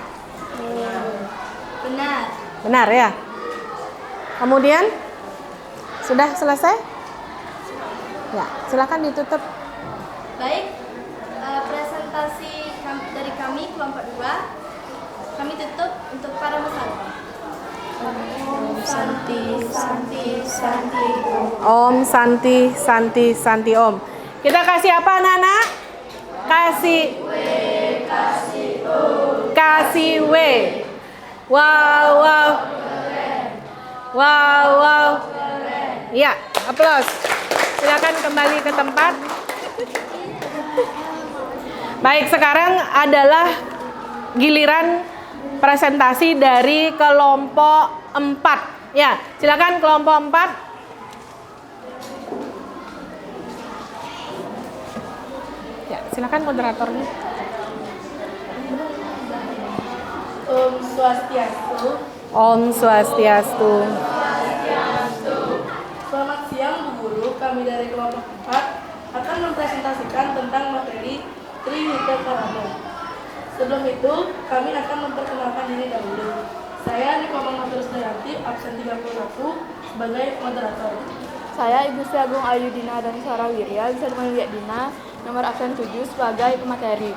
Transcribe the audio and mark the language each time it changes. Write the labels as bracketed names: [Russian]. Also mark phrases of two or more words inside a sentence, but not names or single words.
[Indonesian] Benar. Benar ya? Kemudian? Sudah selesai? Ya, silakan ditutup. Baik, presentasi dari kami kelompok 2 kami tutup untuk para peserta. [Sanskrit] Om Santi Santi Santi Om Santi Santi Santi Om. [Indonesian] Kita kasih apa anak-anak? Kasih W. Wow wow. Wow wow. Ya, aplaus. Silakan kembali ke tempat. Baik, sekarang adalah giliran presentasi dari kelompok 4. Ya, silakan kelompok 4. Ya, silakan moderatornya. [Sanskrit] Om Swastiastu. Om Swastiastu. [Indonesian] Selamat siang Bu Guru, kami dari kelompok 4 akan mempresentasikan tentang materi Trihita Karana. Sebelum itu, kami akan memperkenalkan diri dahulu. Saya Nikoman Matrus Dayanti, absen 31 sebagai moderator. Saya Ibu Sri Agung Ayudina dan Sarah Wirya, bisa dipanggil Dina, nomor absen 7 sebagai pemateri.